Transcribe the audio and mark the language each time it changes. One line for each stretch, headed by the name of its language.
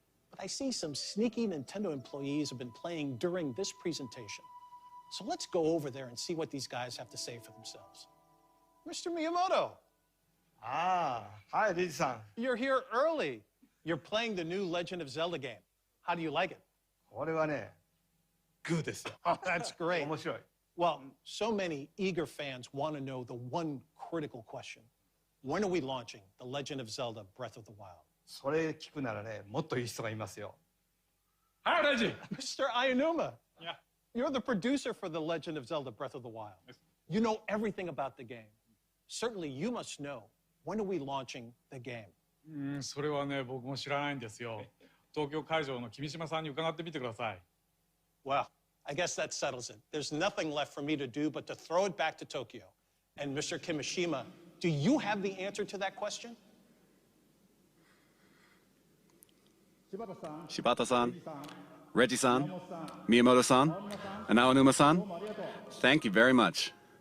English: But I see some sneaky Nintendo employees have been playing during this presentation. So let's go over there and see what these guys have to say for themselves. Mr. Miyamoto. Hi, Riji-san. You're here early. You're playing the new Legend of Zelda game. How do you like it?
Japanese: これはね、good ですよ。
English: Oh, that's great.
Japanese: 面白い。
English: Well, so many eager fans want to know the one critical question. When are we launching The Legend of Zelda: Breath of the Wild?
Japanese: それ聞くならね、もっといい人がいますよ。
English: Hi, Reggie. Mr. Ayanuma. Yeah. You're the producer for The Legend of Zelda: Breath of the Wild. You know everything about the game. Certainly you must know, when are we launching the game?
Japanese: それはね、僕も知らないんですよ。東京会場の君島さんに伺ってみてください。
English: Well, I guess that settles it. There's nothing left for me to do but to throw it back to Tokyo. And Mr. Kimishima, do you have the answer to that question? Shibata-san, Reggie-san, Miyamoto-san, and Aonuma-san, thank you very much.